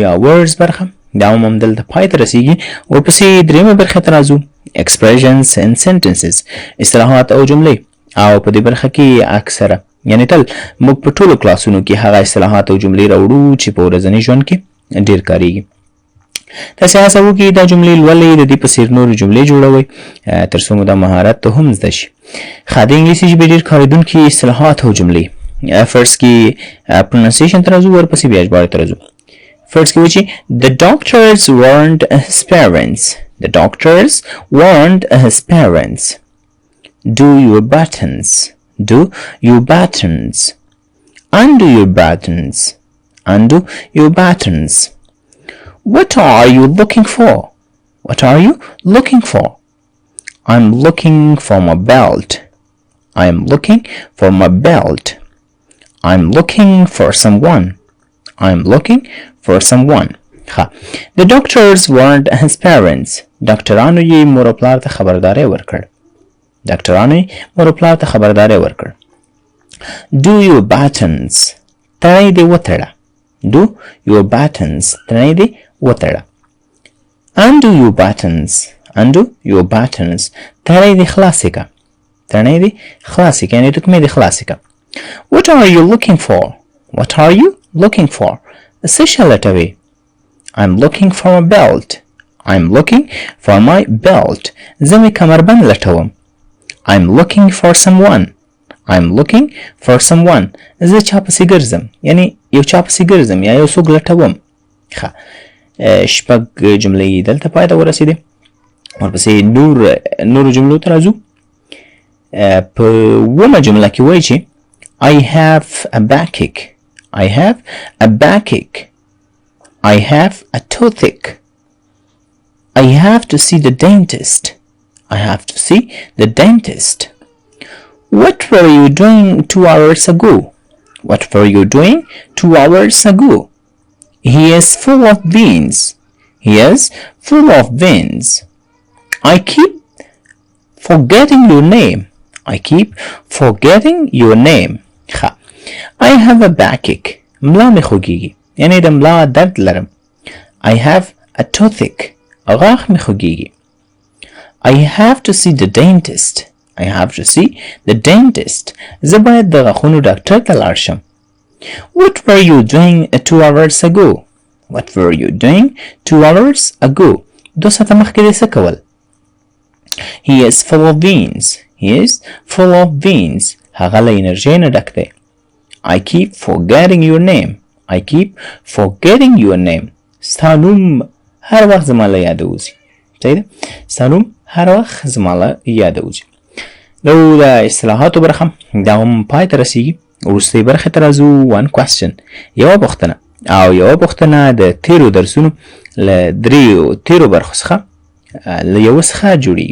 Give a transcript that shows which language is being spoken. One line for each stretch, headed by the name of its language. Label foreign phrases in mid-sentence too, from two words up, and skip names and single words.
Pashto: یا words برخه دا هم دلته پای ته رسیږي ورپسې درېیمه برخه ته راځو
English: expressions and sentences
Pashto: اصطلاحات او جملې او په دې برخه کې اکثره یعنی تل موږ په ټولو کلاسونو کې هغه اصطلاحات او جملې راوړو چې په ورځني ژوند کې ډېر کاریږي تاسې هڅه وکړئ دا جملې لولئ د دې په څېر نورې جملې جوړوئ تر څو مو دا مهارت هم زده شي ښه د انګلیسي ژبې ډېر کارېدونکي اصطلاحات او جملې فرست کې پروننسیشن ته راځو ورپسې بیا ژباړې ته راځو فرست کې وایي چې
English: the doctors warned his parents The doctors warned his parents. Do your buttons. Do your buttons. Undo your buttons. Undo your buttons. What are you looking for? What are you looking for? I'm looking for my belt. I'm looking for my belt. I'm looking for someone. I'm looking for someone. The doctors warned his parents.
Pashto: ډاکټرانو یې مور او پلار ته خبرداری ورکړ.
English: Do your buttons.
Pashto: تړی دې وتړه.
English: Do your buttons.
Pashto: تړی دې وتړه.
English: Undo your buttons. Undo your buttons.
Pashto: تړی دې خلاصې که. یعنې تکمې دې خلاصې که.
English: What are you looking for? What are you looking for?
Pashto: څه شی لټوې؟
English: I'm looking for a belt. I'm looking for my belt.
Pashto: زه مې کمربند لټوم.
English: I'm looking for someone. I'm looking for someone.
Pashto: زه چا پسې ګرځم. یعنی یو چا پسې ګرځم یا یو څوک لټوم. ښه شپږ جملې دلته پای ته ورسېدې. ورپسې نورو جملو ته راځو. په اوومه جمله کې وایي چې
English: I have a backache. I have a backache. I have a toothache. I have to see the dentist. I have to see the dentist. What were you doing 2 hours ago? What were you doing 2 hours ago? He is full of beans. He is full of beans. I keep forgetting your name. I keep forgetting your name. I have a backache.
Pashto: ملا مې خوږیږي. یعنی د ملا درد لرم.
English: I have a toothache.
Pashto: غاښ مې خوږیږي.
English: I have to see the dentist. I have to see the dentist.
Pashto: زه باید د غاښونو ډاکټر ته لاړ شم.
English: What were you doing 2 hours ago? What were you doing 2 hours ago?
Pashto: 2 ساعته مخکې دې څه کول؟
English: He is full of beans. He is full of beans.
Pashto: هغه له انرژۍ نه ډک دی.
English: I keep forgetting your name. I keep forgetting your name.
Pashto: ستا نوم هر وخت زما له یاده وځي. صحیح ده؟ ستا نوم هر وخت زما له یاده وځي. نو د اصطلاحاتو برخه دا هم پای ته رسیږي. وروستۍ برخې ته راځو.
English: one question.
Pashto: یوه پوښتنه او یوه پوښتنه د تیرو درسونو له دریو تیرو برخو څخه له یوه څخه جوړیږي.